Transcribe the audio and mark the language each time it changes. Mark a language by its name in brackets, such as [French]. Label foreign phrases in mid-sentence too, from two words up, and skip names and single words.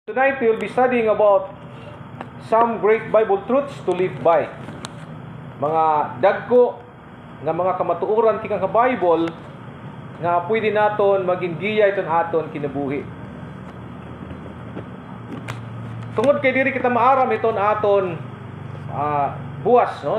[English] Tonight we will be studying about some great Bible truths to live by. [Waray] Mga dagko nga mga kamatuoran tika ka Bible nga pwede naton maging giya iton aton kinabuhi. Tungod kay diri kita maaram iton aton buwas, no?